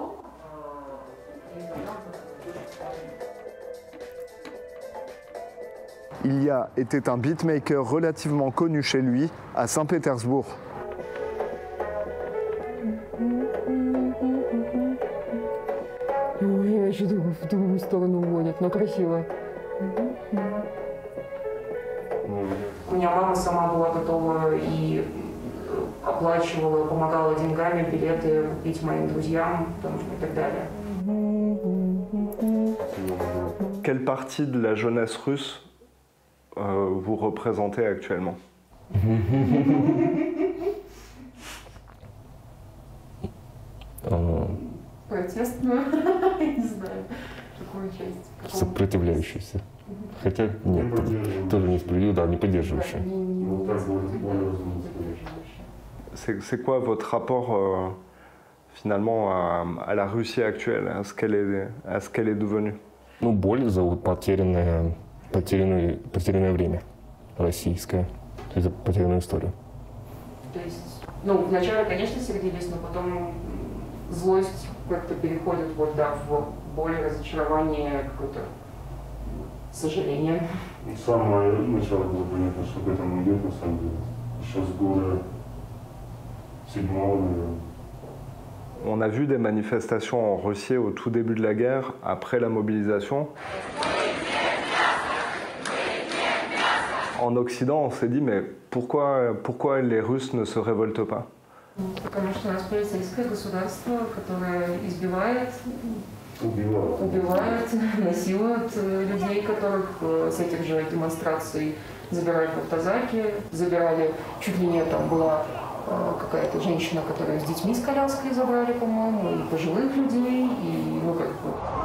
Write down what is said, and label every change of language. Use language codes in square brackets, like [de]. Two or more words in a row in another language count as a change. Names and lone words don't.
[fr] Ilya était un beatmaker relativement connu chez lui, à Saint-Pétersbourg. [ru] Я еще в другую сторону уводят, но красиво. У меня мама сама была готова и оплачивала, помогала деньгами, билеты купить моим друзьям и так далее. [fr] Quelle partie de la jeunesse russe vous représentez actuellement? [ru] Протестную, не знаю, какую часть. Сопротивляющийся. Хотя нет, тоже несправедливо, да, не поддерживающий. [fr] C'est quoi votre rapport finalement à la Russie actuelle, à ce qu'elle est devenue? [ru] Ну, боль за потерянное время российское, за потерянную историю. То есть, ну, вначале, конечно, сердились, но потом злость как-то переходит вот, да, в боль, разочарование, какое-то сожаление. С самого начала было понятно, что к этому идет, на самом деле. Еще с года 7-го, наверное. [fr] On a vu des manifestations en Russie au tout début de la guerre, après la mobilisation. En Occident, on s'est dit, mais pourquoi les Russes ne se révoltent pas? [ru] Потому что у нас полицейское государство, которое избивает, убивает, насилует людей, которых с этих же демонстраций забирают в автозаки, забирали, чуть ли не там была какая-то женщина, которая с детьми с коляской забрали, по-моему, и пожилых людей, и ну как бы.